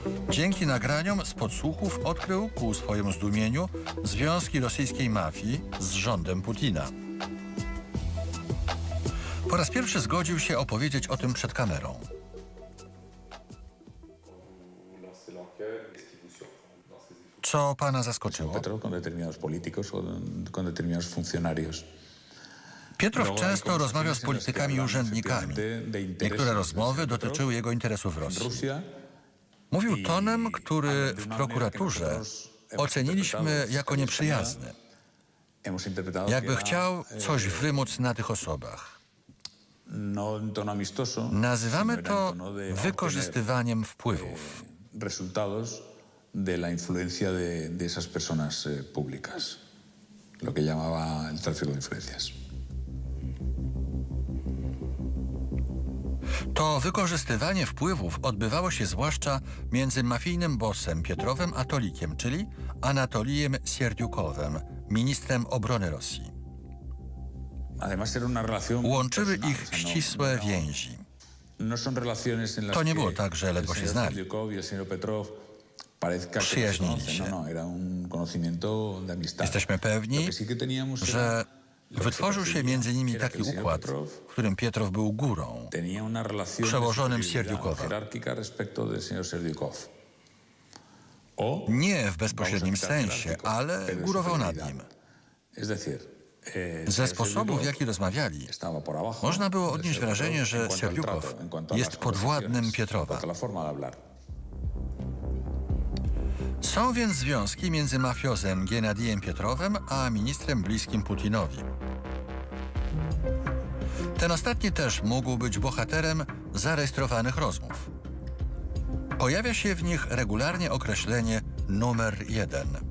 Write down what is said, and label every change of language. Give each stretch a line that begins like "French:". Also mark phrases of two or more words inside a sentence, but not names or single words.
Polish: Dzięki nagraniom z podsłuchów odkrył ku swojemu zdumieniu związki rosyjskiej mafii z rządem Putina. Po raz pierwszy zgodził się opowiedzieć o tym przed kamerą. Co pana zaskoczyło?
Spanish: Petrov con determinados políticos o con determinados funcionarios.
Polish: Pietrow często rozmawiał z politykami i urzędnikami. Niektóre rozmowy dotyczyły jego interesów w Rosji.
Spanish: Rusia
Polish: Mówił tonem, który w prokuraturze oceniliśmy jako nieprzyjazny.
Spanish: hemos interpretado
Polish: Jakby
Spanish: que era,
Polish: chciał coś wymóc na tych osobach.
Spanish: no en tono amistoso,
Polish: Nazywamy
Spanish: sino era
Polish: to
Spanish: en tono de
Polish: wykorzystywaniem wpływów.
Spanish: resultados de la influencia de esas personas públicas, lo que llamaba el tráfico de influencias.
Polish: To wykorzystywanie wpływów odbywało się zwłaszcza między mafijnym bossem Pietrowem a Tolikiem, czyli Anatolijem Sierdiukowem, ministrem obrony Rosji.
Spanish: Además era una relación
Polish: Łączyły
Spanish: personal,
Polish: ich
Spanish: o sea,
Polish: ścisłe więzi.
Spanish: no son relaciones en las
Polish: To nie
Spanish: que
Polish: było tak, że ledwo
Spanish: el
Polish: się
Spanish: señor
Polish: znali.
Spanish: Sierdiukov y el señor Petrov parezca que se
Polish: Przyjaźnili
Spanish: conocen.
Polish: się.
Spanish: No, era un conocimiento de amistad.
Polish: Jesteśmy pewni,
Spanish: Lo que sí que teníamos
Polish: że
Spanish: era- lo que
Polish: wytworzył się
Spanish: percibía
Polish: między nimi
Spanish: era que
Polish: taki
Spanish: el señor
Polish: układ,
Spanish: Petrov
Polish: w którym Pietrow był górą.
Spanish: tenía una relación
Polish: Przełożonym
Spanish: de superioridad
Polish: Sierdiukowa.
Spanish: jerárquica respecto del señor Serdiukov. O,
Polish: Nie w bezpośrednim
Spanish: vamos a quitar
Polish: sensie,
Spanish: jerárquico,
Polish: ale
Spanish: pero de
Polish: górował nad
Spanish: superioridad.
Polish: nim.
Spanish: Es decir,
Polish: Ze
Spanish: señor
Polish: sposobów, w
Spanish: Serdiukov
Polish: jaki rozmawiali,
Spanish: estaba por abajo
Polish: można było
Spanish: del
Polish: odnieść
Spanish: señor
Polish: wrażenie,
Spanish: Petrov
Polish: że
Spanish: en cuanto al
Polish: Sierdiukow
Spanish: trato, en cuanto a
Polish: jest
Spanish: las
Polish: podwładnym
Spanish: conversaciones,
Polish: Pietrowa.
Spanish: en cuanto a la forma de hablar.
Polish: Są więc związki między mafiozem Genadijem Pietrowem a ministrem bliskim Putinowi. Ten ostatni też mógł być bohaterem zarejestrowanych rozmów. Pojawia się w nich regularnie określenie numer 1.